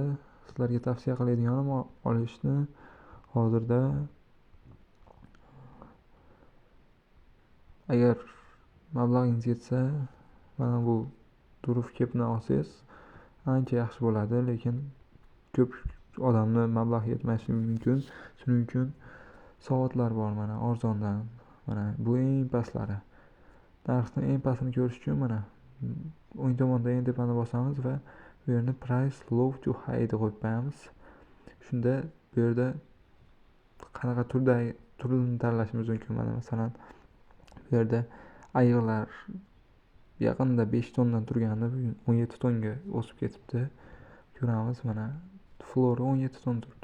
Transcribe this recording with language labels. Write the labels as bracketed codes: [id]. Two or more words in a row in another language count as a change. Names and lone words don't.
[uz] Sizlarga tavsiya qiladiganim olishni hozirda agar mablag'ingiz yetsa mana bu turib kepni olsangiz ancha yaxshi bo'ladi, lekin ko'p odamni mablag' yetmasligi mumkin. Shuning uchun soatlar bor mana arzondan. Mana bu eng pastlari. Narxni eng pastini ko'rish uchun mana o'ng tomonda eng tepani bosamiz va bu yerni [en] price low to high [uz] deb qo'yib qo'yamiz. Shunda bu yerda qanaqa turini tanlashimiz mumkin. Mana masalan bu yerda ayiqlar yaqinda 5 tondan turganda bugun 17 tonga o'sib ketibdi. Ko'ramiz mana flora 17 ton turibdi.